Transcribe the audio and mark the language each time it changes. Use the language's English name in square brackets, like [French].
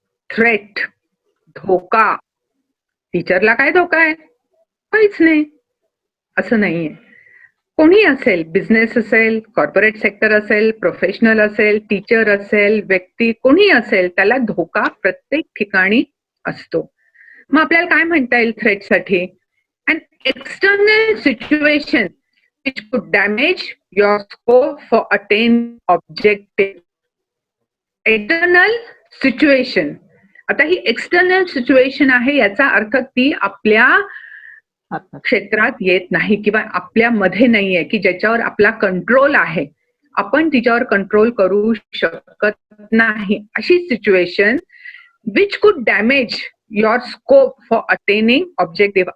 [Marathi] Threat, धोका. टीचरला काय धोका आहे? काहीच नाही, असं नाहीये. कोणी असेल, बिझनेस असेल, कॉर्पोरेट सेक्टर असेल, प्रोफेशनल असेल, टीचर असेल, व्यक्ती कोणी असेल, त्याला धोका प्रत्येक ठिकाणी असतो. मग आपल्याला काय म्हणता येईल थ्रेटसाठी? [English] An external situation which could damage your scope for attaining objective. External situation. [Marathi] आता ही एक्सटर्नल सिच्युएशन आहे, याचा अर्थ ती आपल्या क्षेत्रात येत नाही किंवा आपल्यामध्ये नाहीये की ज्याच्यावर आपला कंट्रोल आहे, आपण तिच्यावर कंट्रोल करू शकत नाही, अशी situation [English] Which could damage your scope for attaining objective.